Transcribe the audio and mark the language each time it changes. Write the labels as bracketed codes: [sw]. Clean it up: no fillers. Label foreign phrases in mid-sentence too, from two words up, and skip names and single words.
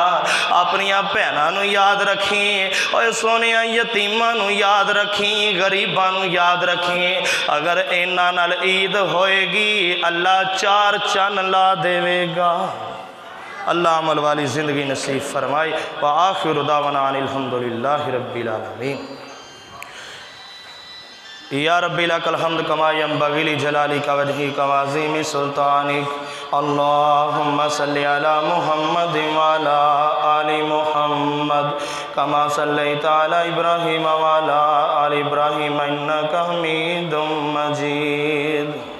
[pa] ਆਪਣੀਆਂ ਭੈਣਾਂ ਨੂੰ ਯਾਦ ਰੱਖੀਂ, ਓਏ ਸੋਹਣਿਆ ਯਤੀਮਾਂ ਨੂੰ ਯਾਦ ਰੱਖੀਂ, ਗ਼ਰੀਬਾਂ ਨੂੰ ਯਾਦ ਰੱਖੀਂ। ਅਗਰ ਇਨ੍ਹਾਂ ਨਾਲ ਈਦ ਹੋਏਗੀ, ਅੱਲ੍ਹਾ ਚਾਰ ਚੰਨ ਲਾ ਦੇਵੇਗਾ। ਅੱਲ੍ਹਾ ਅਮਲ ਵਾਲੀ ਜ਼ਿੰਦਗੀ ਨਸੀਬ ਫ਼ਰਮਾਏ। [ar] وآخر دعوانا أن الحمد لله رب العالمين. يا ربي لك الحمد كما ينبغي لجلال وجهك وعظيم سلطانك. اللهم صل على محمد وعلى آل محمد كما صليت على إبراهيم وعلى آل إبراهيم إنك حميد مجيد.